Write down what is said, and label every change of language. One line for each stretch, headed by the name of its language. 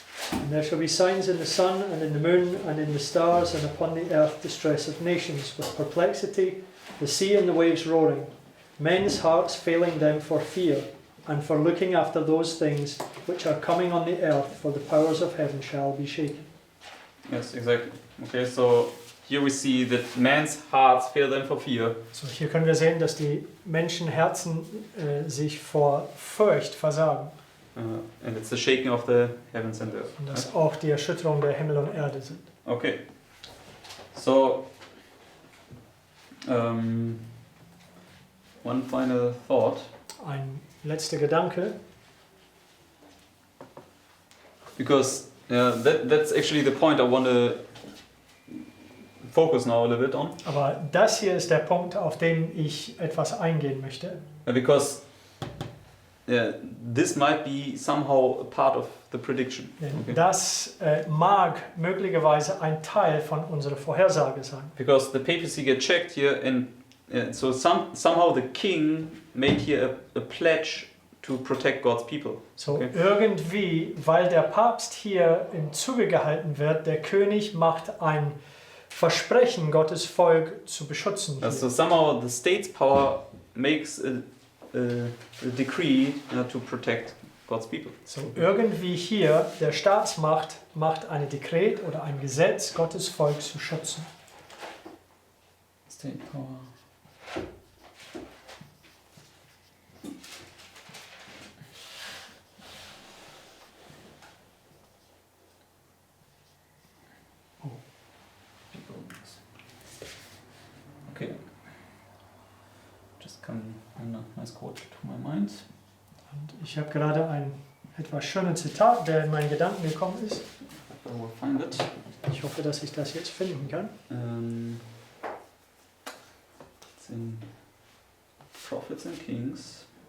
English: And there shall be signs in the sun and in the moon and in the stars and upon the earth distress of nations with perplexity, the sea and the waves roaring, men's hearts failing them for fear and for looking after those things which are coming on the earth, for the powers of heaven shall be shaken. Yes, exactly. Okay, so here we see that man's hearts fail them for fear.
German: So, hier können wir sehen, dass die Menschenherzen sich vor Furcht versagen.
English: And it's the shaking of the heavens and earth.
German: Und dass auch die Erschütterung der Himmel und Erde sind.
English: Okay. So One final thought.
German: Ein letzter Gedanke.
English: Because that's actually the point I want to focus now a little bit on.
German: Aber das hier ist der Punkt, auf den ich etwas eingehen möchte.
English: Because this might be somehow a part of the prediction.
German: Denn
English: Okay.
German: das mag möglicherweise ein Teil von unserer Vorhersage sein.
English: Because the papacy get checked here, and so somehow the king made here a pledge to protect God's people. So Okay.
German: irgendwie, weil der Papst hier im Zuge gehalten wird, der König macht ein Versprechen, Gottes Volk zu beschützen. Hier.
English: So somehow the state's power makes a decree to protect God's people.
German: So irgendwie hier, der Staatsmacht macht ein Dekret oder ein Gesetz, Gottes Volk zu schützen.
English: State power. Okay. Just come a nice quote to my mind.
German: Und ich habe gerade ein etwas schönes Zitat, der in meinen Gedanken gekommen ist.
English: I will find it.
German: Ich hoffe, dass ich das jetzt finden kann.
English: It's in Prophets and Kings.